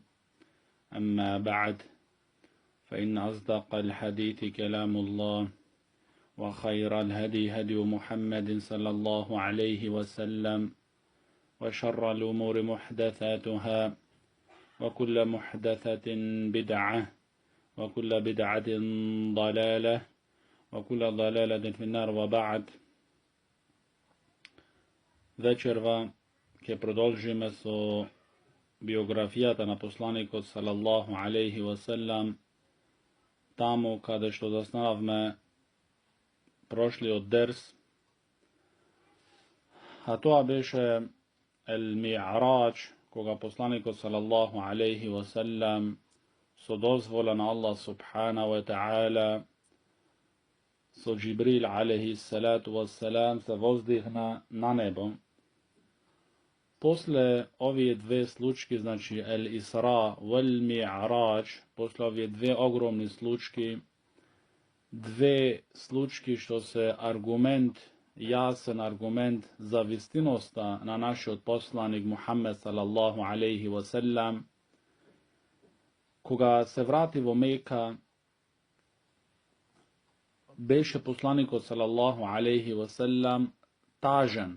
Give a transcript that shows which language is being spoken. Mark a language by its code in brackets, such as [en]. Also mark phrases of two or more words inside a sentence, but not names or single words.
[ar] أما بعد، فإن أصدق الحديث كلام الله، وخير الهدي هدي محمد صلى الله عليه وسلم، وشر الأمور محدثاتها، وكل محدثة بدعة، وكل بدعة ضلالة، وكل ضلالة في النار. وبعد. [mk] Večerva ke продолжиме со биографијата на посланикот [ar] صلى الله عليه وسلم, [mk] таму каде што застанавме прошлиот дерс, а тоа беше Ел-Ми'раџ, кога посланикот [ar] صلى الله عليه وسلم [mk] со дозвола на Аллах [ar] سبحانه و تعالى [mk] со Джибрил [ar] عليه الصلاة والسلام [mk] се воздигна на небо. После овие две случки, значи Ел-Исра и Ел-Ми'раџ, после овие две огромни случки, две случки што се аргумент, јасен аргумент за вистиноста на нашиот посланик Мухаммед [ar] صلى الله عليه وسلم, [mk] кога се врати во Мека, беше посланикот [ar] صلى الله عليه وسلم [mk] тажен.